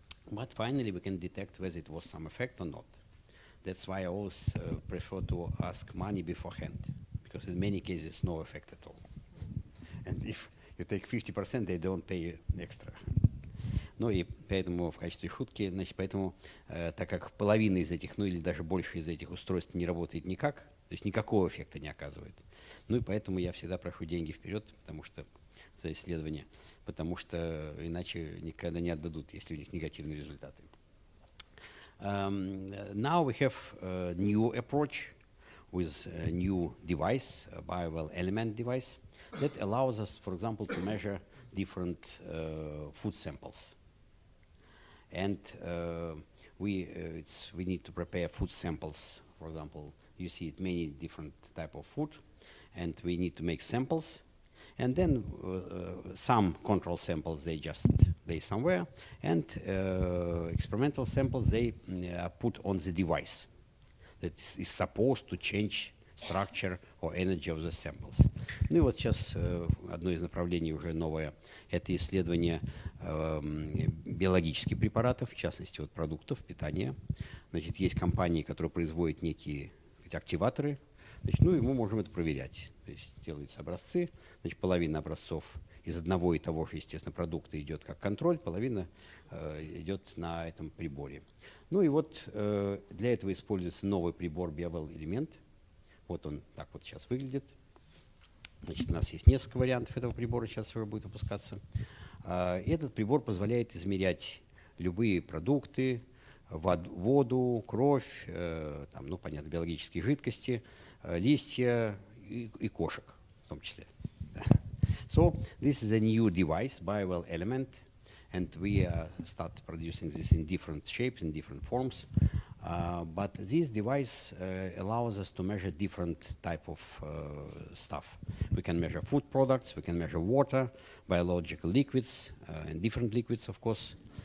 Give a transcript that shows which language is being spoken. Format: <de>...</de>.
<en>But finally, we can detect whether it was some effect or not. That's why I always prefer to ask money beforehand, because in many cases, no effect at all. And if you take 50%, they don't pay extra.</en> <ru>Ну и поэтому в качестве шутки, значит, поэтому так как половина из этих, ну или даже больше из этих устройств не работает никак, то есть никакого эффекта не оказывает. Ну и поэтому я всегда прошу деньги вперед, потому что за исследование, потому что иначе никогда не отдадут, если у них негативные результаты.</ru> <en>Now we have a new approach with a new device, a biowell element device, that allows us, for example, to measure different food samples. And we need to prepare food samples. For example, you see it many different type of food, and we need to make samples. And then some control samples they somewhere, and experimental samples they put on the device that is supposed to change structure or energy of the samples.</en> <ru>Ну и вот сейчас одно из направлений уже новое – это исследование биологических препаратов, в частности вот продуктов питания. Значит, есть компании, которые производят некие активаторы, значит, ну и мы можем это проверять. То есть делаются образцы, значит, половина образцов из одного и того же, естественно, продукта идет как контроль, половина идет на этом приборе. Ну и вот для этого используется новый прибор BioWell элемент. Вот он так вот сейчас выглядит. Значит, у нас есть несколько вариантов этого прибора, сейчас уже будет выпускаться. Этот прибор позволяет измерять любые продукты, воду, кровь, там, ну, понятно, биологические жидкости, листья и кошек в том числе.</ru> <en>So this is a new device, BioWell element, and we start producing this in different shapes, in different forms. But this device allows us to measure different type of stuff. We can measure food products, we can measure water, biological liquids, and different liquids, of course.</en>